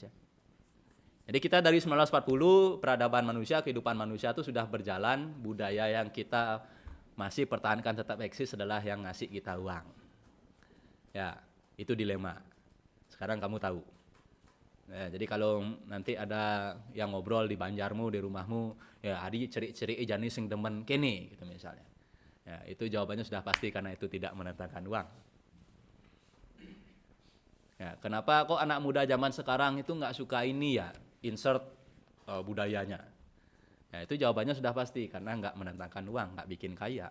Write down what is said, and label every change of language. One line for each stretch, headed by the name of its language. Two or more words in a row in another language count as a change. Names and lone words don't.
Indonesian: Jadi kita dari 1940 peradaban manusia, kehidupan manusia itu sudah berjalan, budaya yang kita masih pertahankan tetap eksis adalah yang ngasih kita uang. Ya, itu dilema. Sekarang kamu tahu. Ya, jadi kalau nanti ada yang ngobrol di Banjarmu, di rumahmu, ya
Balinese: adi cerik-cerik jani sing demen kene
Indonesian: gitu misalnya. Ya, itu jawabannya sudah pasti karena itu tidak mendatangkan uang. Ya, kenapa kok anak muda zaman sekarang itu nggak suka ini ya? Insert budayanya. Ya, itu jawabannya sudah pasti karena nggak mendatangkan uang, nggak bikin kaya.